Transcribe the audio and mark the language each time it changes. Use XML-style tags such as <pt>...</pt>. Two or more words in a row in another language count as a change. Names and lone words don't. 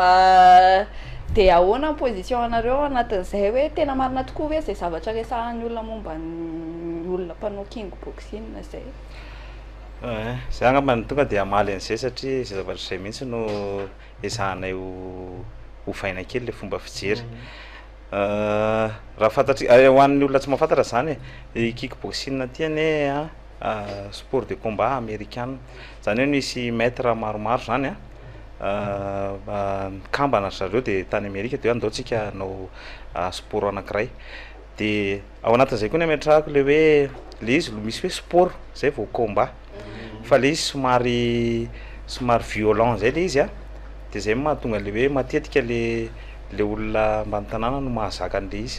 <mg>Dia ahoana ny position anareo anatin'izay hoe tena marina tokoa hoe izay zavatra resahan'ny olona momba ny olona mpanao kickboxing izay. Zay angambany tonga dia hamaly an'izay satria izay zavatra izay mihitsy no ezahanay ho faina kely le fomba fijery. Raha fantatry ho an'ny olona tsy mahafantatra zany i kickboxing tiany</mg> <fr>sport de combat américain.</fr> <mg>Zany hoe misy maître maromaro zany kambana zareo dia tany Amerika dia andaotsika nao sport anankiray dia ao anatin'izay koa ny ametrahako le hoe le izy misy hoe sport zay vao combat fa le izy somary violent zay le izy dia zay mahatonga le hoe matetika le olona ambany tanàna no mahazaka an'le izy.</mg>